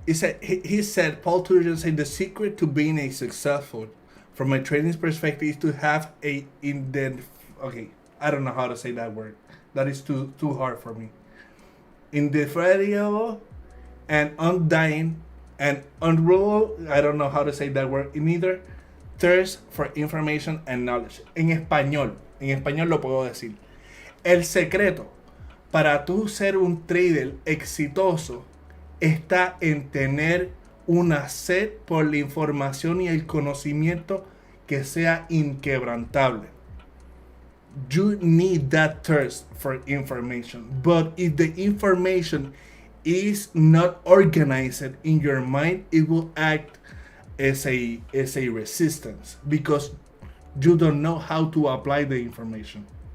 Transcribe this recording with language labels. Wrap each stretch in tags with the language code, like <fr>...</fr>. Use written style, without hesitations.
<en>He said Paul Turgeon said the secret to being a successful, from a trading perspective, is to have a okay, I don't know how to say that word. That is too hard for me. Indeferible and undying and unrulable. I don't know how to say that word in either. Thirst for information and knowledge.</en> <es>En español lo puedo decir. El secreto para tú ser un trader exitoso está en tener una sed por la información y el conocimiento que sea inquebrantable.</es> <en>You need that thirst for information. But if the information is not organized in your mind, it will act as a resistance because you don't know how to apply the information.</en>